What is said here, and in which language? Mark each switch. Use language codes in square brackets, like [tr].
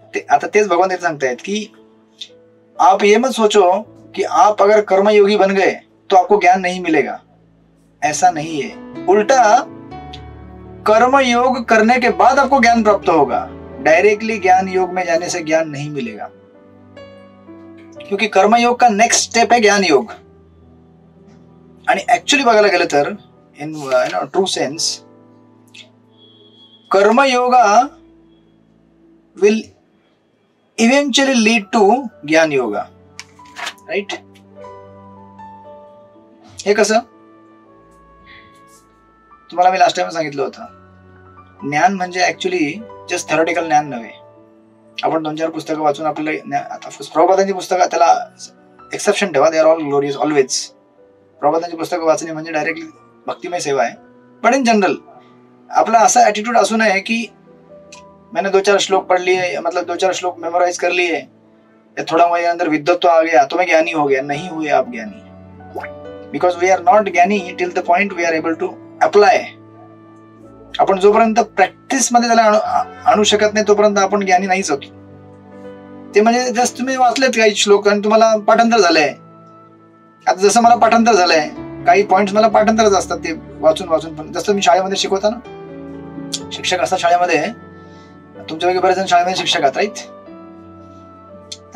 [mr] आता तेच भगवान इथे सांगतायत कि [hi] आप ये मत सोचो कि आप अगर कर्मयोगी बन गए तो आपको ज्ञान नहीं मिलेगा. ऐसा नहीं है. उल्टा कर्म योग करने के बाद आपको ज्ञान प्राप्त होगा. डायरेक्टली ज्ञान योग में जाने से ज्ञान नहीं मिलेगा, क्योंकि कर्मयोग का नेक्स्ट स्टेप है ज्ञान योग. [mr] आणि ऍक्च्युली बघायला गेलं तर [en] In true sense karmayoga will eventually lead to jnana yoga. Right? [mr] हे कसं? तुम्हाला मी लास्ट टाइम सांगितलं होतं, ज्ञान म्हणजे ऍक्च्युली जस्ट थेरॉटिकल ज्ञान नव्हे. आपण 2-4 पुस्तकं वाचून आपल्याला, आता प्रभुपादांची पुस्तकं, त्याला एक्सेप्शन ठेवा, [en] They are all glorious always. [mr] प्रभुपादांची पुस्तकं वाचणे म्हणजे डायरेक्टली भक्तिमय सेवा आहे. पण इन जनरल आपला असा ऍटिट्यूड असू नये की [hi] मैंने 2-4 श्लोक पढ़ लिए, मतलब 2-4 श्लोक मेमोराइज कर लिए, या थोड़ा मेरे अंदर विद्वत्व आ गया तो मैं ज्ञानी हो गया. नहीं हुए आप ज्ञानी, [en] Because we are not ज्ञानी till the point we are able to apply. [mr] आपण जोपर्यंत प्रॅक्टिस मध्ये त्याला आणू शकत नाही तोपर्यंत आपण ज्ञानी नाहीच होतो. ते म्हणजे जस्ट तुम्ही वाचलेत काही श्लोक आणि तुम्हाला पाठांतर झालंय. आता जसं मला पाठांतर झालंय, काही पॉइंट्स मला पाठांतरच असतात ते वाचून वाचून. पण जसं मी शाळेमध्ये शिकवता ना, शिक्षक असतात शाळेमध्ये, तुमच्यापैकी बरेच जण शाळेमध्ये शिक्षक आहात, राईट?